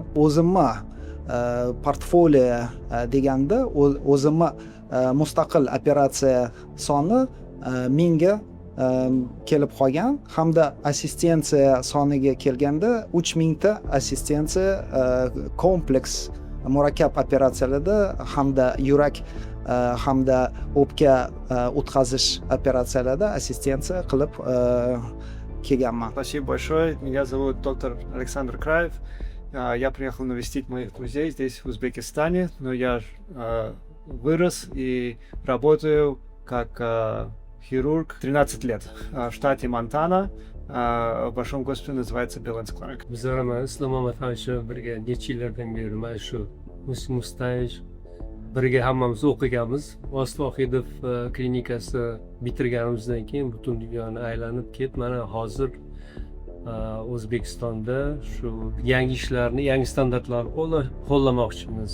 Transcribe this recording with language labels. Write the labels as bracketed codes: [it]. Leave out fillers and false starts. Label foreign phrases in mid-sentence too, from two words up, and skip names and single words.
[uz] o'zimni portfolio deganda o'zimni mustaqil operatsiya soni 1000 ga kelib qolgan, hamda assistensiya soniga kelganda 3000 ta assistensiya kompleks murakkab operatsiyalarda hamda yurak hamda o'pka o'tkazish operatsiyalarida assistensiya qilib kelganman. [ru] Спасибо большое. Меня зовут доктор Александр Краев. Я приехал навестить моих друзей здесь, в Узбекистане, но я вырос и работаю как хирург 13 лет в штате Монтана. В большом госпитале называется Billings Clinic. [uz] Bizlar Islom Mamatxonovich birga necha yillardan beri mana shu Muslim Mustayev birga hammamiz o'qiganmiz. Vohidov klinikasi bitirganimizdan keyin butun dunyoni aylanib ketib, mana hozir O'zbekistonda shu yangi ishlarni, yangi standartlarni qo'llamoqchimiz.